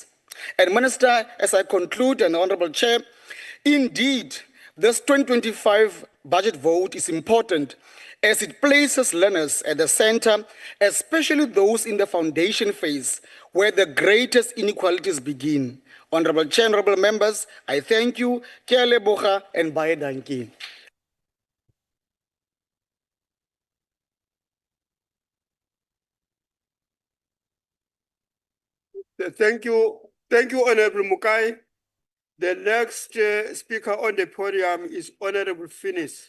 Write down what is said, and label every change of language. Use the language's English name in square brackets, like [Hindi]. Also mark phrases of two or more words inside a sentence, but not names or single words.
[English] And Minister, as I conclude, and Honorable Chair, indeed, this 2025 budget vote is important as it places learners at the center, especially those in the foundation phase, where the greatest inequalities begin. Honorable Chair, honorable members, I thank you, [Tswana] Ke a leboga, [Afrikaans] and baie dankie. [English] Thank you, Honorable Mukai. The next speaker on the podium is Honorable Finis.